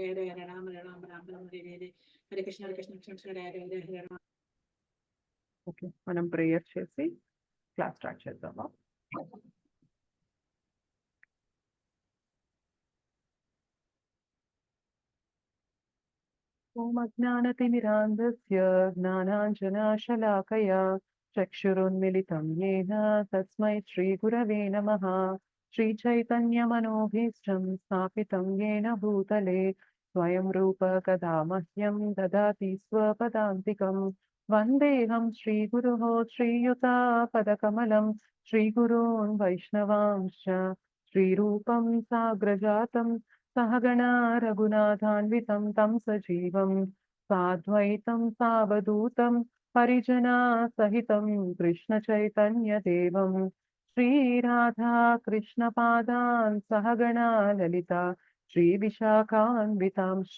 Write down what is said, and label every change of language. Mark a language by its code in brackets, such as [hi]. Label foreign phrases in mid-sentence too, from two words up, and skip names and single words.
[te] ఓకే, మనం ప్రేయర్ చేసి [en] class start [te] చేద్దామా? [sa] ఓం అజ్ఞానతిమిరాంధస్య జ్ఞానాంజనశలాకయా చక్షురున్మిలితం येन తస్మై శ్రీగురవే నమః. శ్రీచైతన్యమనోభీష్టం స్థాపితం येन భూతలే స్వయం రూప కదా మహ్యం దదాతి స్వపదాంతికం. వందేహం శ్రీగురోః శ్రీయుతాపదకమలం శ్రీగురూన్ వైష్ణవాంశ్చ శ్రీరూపం సాగ్రజాతం सहगणा रघुनाथान्वितं तं सजीवं साद्वैतं सावधूतं परिजना सहितं कृष्णचैतन्यदेवं श्रीराधा कृष्णपादान् सहगणा ललिता श्रीविशाखान्वितांश्च।